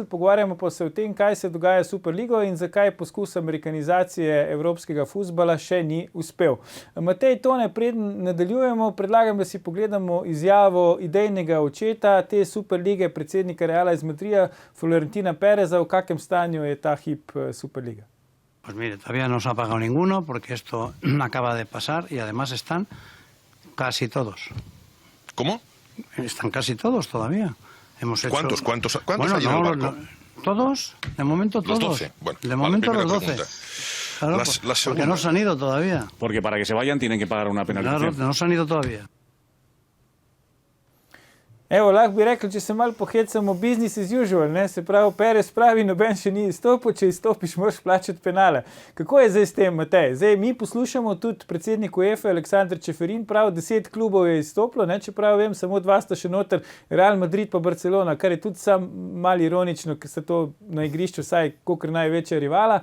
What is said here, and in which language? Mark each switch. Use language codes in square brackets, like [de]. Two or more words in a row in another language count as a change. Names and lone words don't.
[sl] Pogovarjamo pa se o tem, kaj se dogaja s Superligo in zakaj poskus amerikanizacije evropskega fuzbala še ni uspel. Matej, Tone, preden nadaljujemo, predlagam, da si pogledamo izjavo idejnega očeta te Superlige, predsednika Reala iz Madrida, Florentina Pereza. V kakem stanju je ta hip Superliga? [es] Pues mire, todavía no se ha pagado ninguno porque esto acaba de pasar y además están casi todos. ¿Cómo? Están casi todos todavía. Hemos hecho... ¿Cuántos bueno, hay en el barco? ¿Todos? De momento todos. Los 12. Bueno, de momento vale, los 12. pregunta. Claro, La segunda. porque no se han ido todavía. Porque para que se vayan tienen que pagar una penalización. Claro, no se han ido todavía. [sl] Evo, lahko bi rekli, če se malo pohecamo, [en] business as usual, [sl] ne? Se pravi, Perez pravi, noben še ni izstopil, če izstopiš, moraš plačati penale. Kako je zdaj s tem, Matej? Zdaj mi poslušamo tudi predsednik UEFA, Aleksandar Čeferin, prav 10 klubov je izstopilo, ne? Čeprav vem, samo 2 sta še noter, Real Madrid pa Barcelona, kar je tudi sam malo ironično, ker se to na igrišču vsaj kolikor največja rivala.